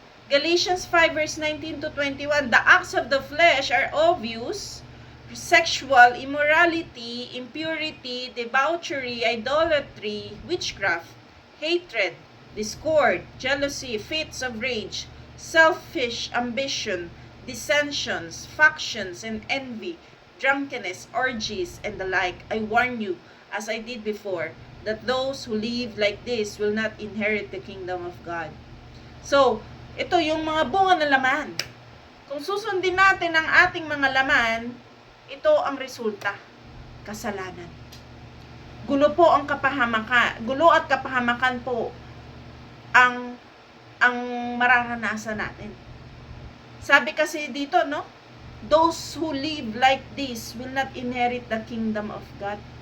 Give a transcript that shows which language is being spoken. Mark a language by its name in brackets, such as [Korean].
[English] Galatians 5 verse 19 to 21, the acts of the flesh are obvious: sexual immorality, impurity, debauchery, idolatry, witchcraft, hatred, discord, jealousy, fits of rage, selfish ambition, dissensions, factions, and envy, drunkenness, orgies, and the like. I warn you, as I did before, that those who live like this will not inherit the kingdom of God. [Filipino] So, ito yung mga bunga ng laman. Kung susundin natin ang ating mga laman, ito ang resulta, kasalanan. Gulo po ang kapahamakan, gulo at kapahamakan po ang mararanasan natin. Sabi kasi dito, no? [English] Those who live like this will not inherit the kingdom of God.